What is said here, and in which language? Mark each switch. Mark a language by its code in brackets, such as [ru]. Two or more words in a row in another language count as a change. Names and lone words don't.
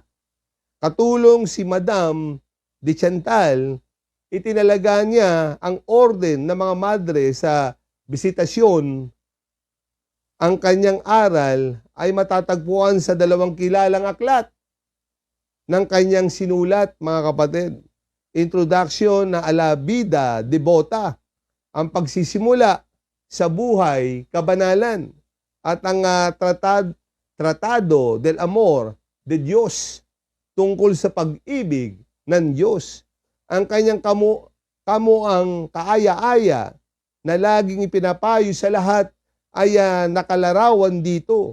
[tl] Katulong si Madame de Chantal, itinalaga niya ang orden ng mga madre sa bisitasyon. Ang kanyang aral ay matatagpuan sa dalawang kilalang aklat ng kanyang sinulat, mga kapatid. Introduction na ala vida devota, ang pagsisimula sa buhay kabanalan, at ang Tratado del Amor de Dios, tungkol sa pag-ibig ng Diyos. Ang kanyang kamuang kaaya-aya na laging ipinapayo sa lahat ay nakalarawan dito.